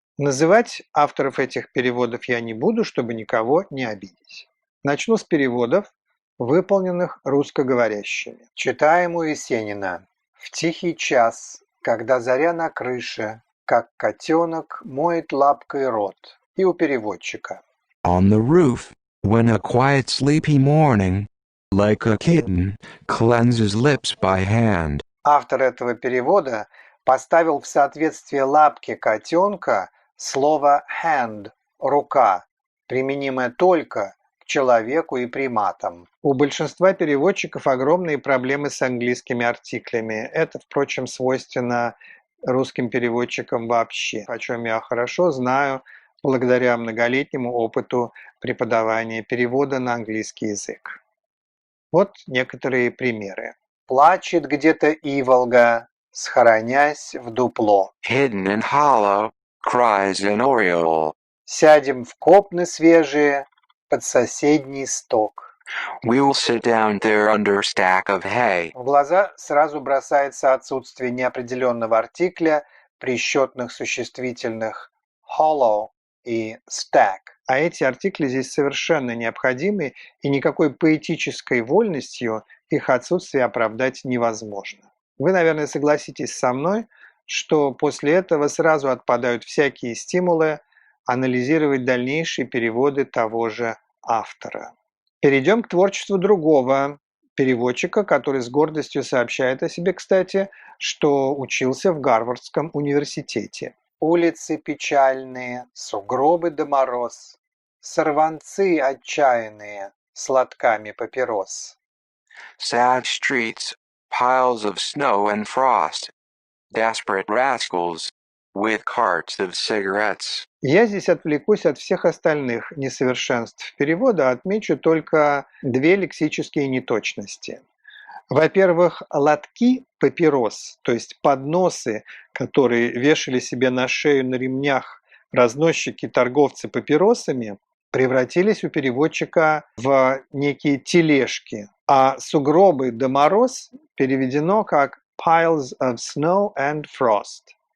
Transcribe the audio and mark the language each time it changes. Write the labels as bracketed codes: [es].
[ru] Называть авторов этих переводов я не буду, чтобы никого не обидеть. Начну с переводов, выполненных русскоговорящими. Читаем у Есенина. В тихий час, когда заря на крыше, как котенок моет лапкой рот. И у переводчика. [en] On the roof, when a quiet sleepy morning, like a kitten, cleanses lips by hand. [ru] Автор этого перевода поставил в соответствие лапки котенка слово hand – рука, применимое только к человеку и приматам. У большинства переводчиков огромные проблемы с английскими артиклями. Это, впрочем, свойственно русским переводчикам вообще, о чем я хорошо знаю благодаря многолетнему опыту преподавания перевода на английский язык. Вот некоторые примеры. Плачет где-то иволга, схоронясь в дупло. [en] Hidden and hollow, cries an oriole. [ru] Сядем в копны свежие под соседний сток. [en] We'll sit down there under a stack of hay. [ru] В глаза сразу бросается отсутствие неопределенного артикля при счетных существительных hollow и stack. А эти артикли здесь совершенно необходимы, и никакой поэтической вольностью их отсутствие оправдать невозможно. Вы, наверное, согласитесь со мной, что после этого сразу отпадают всякие стимулы анализировать дальнейшие переводы того же автора. Перейдем к творчеству другого переводчика, который с гордостью сообщает о себе, кстати, что учился в Гарвардском университете. Улицы печальные, сугробы да мороз, сорванцы отчаянные с лотками папирос. [en] Sad streets, piles of snow and frost, desperate rascals with carts of cigarettes. [ru] Я здесь отвлекусь от всех остальных несовершенств перевода, отмечу только две лексические неточности. Во-первых, лотки папирос, то есть подносы, которые вешали себе на шею на ремнях разносчики-торговцы папиросами, превратились у переводчика в некие тележки, а сугробы да мороз переведено как [en] piles of snow and frost.